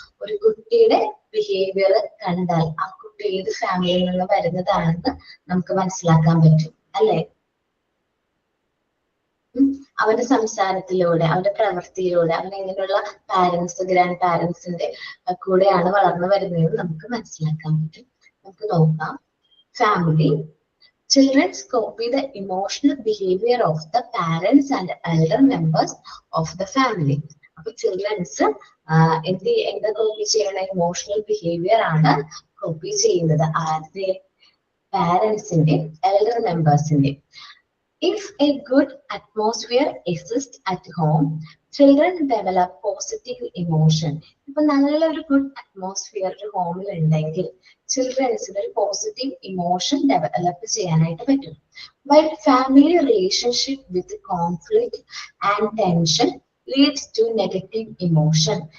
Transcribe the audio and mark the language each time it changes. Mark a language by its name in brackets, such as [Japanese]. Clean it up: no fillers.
[Malayalam] ഒരു കുട്ടിയുടെ ബിഹേവിയർ കണ്ടാൽ ആ കുട്ടി ഏത് ഫാമിലിയിൽ നിന്ന് വരുന്നതാണെന്ന് നമുക്ക് മനസ്സിലാക്കാൻ പറ്റും, അല്ലെ? അവന്റെ സംസാരത്തിലൂടെ, അവന്റെ പ്രവൃത്തിയിലൂടെ, അവൻ എങ്ങനെയുള്ള പാരന്റ്സ്, ഗ്രാൻഡ് പാരന്റ്സിന്റെ കൂടെയാണ് വളർന്നു വരുന്നതെന്ന് നമുക്ക് മനസ്സിലാക്കാൻ പറ്റും. നമുക്ക് നോക്കാം. Family. [English] Children copy the emotional behavior of the parents and elder members of the family. [Malayalam] അപ്പൊ ചിൽഡ്രൻസ് എന്താ കോപ്പി ചെയ്യണ? ഇമോഷണൽ ബിഹേവിയർ ആണ് കോപ്പി ചെയ്യുന്നത്. ആരുടെ? പാരന്റ്സിന്റെ, elder മെമ്പേഴ്സിന്റെ. [English] If a good atmosphere exists at home, children develop positive emotion. [Malayalam] ഇപ്പൊ നല്ലൊരു good atmosphere ഒരു ഹോമിൽ ഉണ്ടെങ്കിൽ ചിൽഡ്രൻസിന് ഒരു പോസിറ്റീവ് ഇമോഷൻ ഡെവലപ്പ് ചെയ്യാനായിട്ട് പറ്റും. [English] But family relationship with conflict and tension leads to negative emotion.